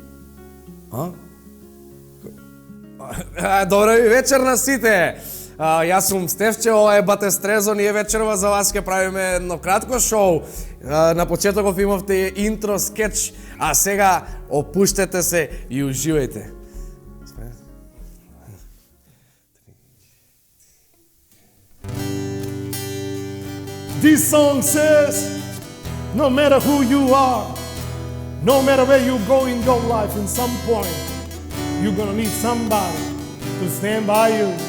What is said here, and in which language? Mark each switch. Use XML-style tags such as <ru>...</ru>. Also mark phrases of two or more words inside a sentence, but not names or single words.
<mk>Добра ви вечер на сите. Јас сум Стефче, ова е Бате Стрезо, ние вечерва за вас ќе правиме едно кратко шоу. На почетоков имавте интро, скетч, а сега опуштете се и уживајте.</mk> <en>This song says, no matter who you are, no matter where you go in your life, in some point, you're gonna need somebody to stand by you.</en>